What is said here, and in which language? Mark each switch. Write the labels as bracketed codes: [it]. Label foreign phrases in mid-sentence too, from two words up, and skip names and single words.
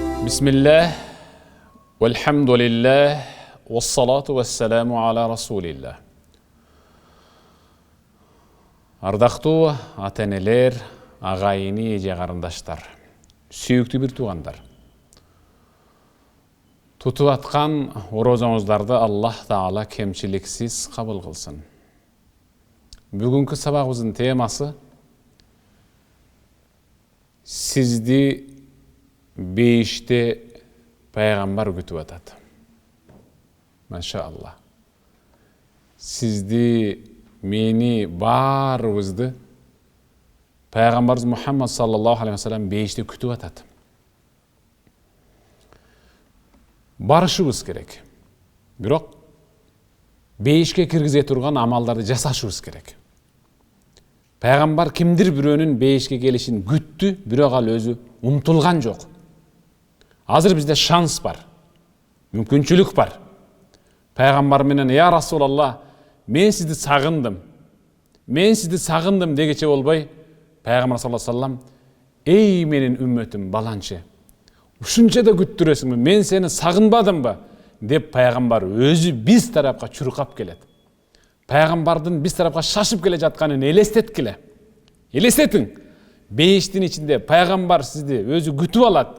[ar] بسم الله والحمد لله والصلاة والسلام على رسول الله. [ky] Ардактуу ата-энелер, агайыны же карындаштар, сүйүктүү бир туугандар. Тутуп аткан орозоңуздарды Аллах Таала кемчиликсиз кабыл кылсын. Бүгүнкү сабагыбыздын темасы сизди бейиште пайгамбар күтүп атат. Машаалла. Сизди, мени, баарыбызды пайгамбарыбыз Мухаммад [ar] صلى الله عليه وسلم [ky] бейиште күтүп атат. Барышыбыз керек. Бирок бейишке киргизе турган амалдарды жасашыбыз керек. Пайгамбар кимдир бирөөнүн бейишке келишин күттү, бирок ал өзү умтулган жок. Азыр бизде шанс бар, мүмкүнчүлүк бар. Пайгамбар менен [ar] «يا رسول الله, [ky] мен сизди сагындым дегече болбой, Пайгамбар [ar] صلى الله عليه وسلم, [ky] эй менин үммөтүм баланчы, ушунча да күттүрөсүңбү, мен сени сагынбадымбы деп Пайгамбар өзү биз тарапка чуркап келет. Пайгамбардын биз тарапка шашып келе жатканын элестеткиле. Элестетиң, бейиштин ичинде Пайгамбар сизди өзү күтүп алат.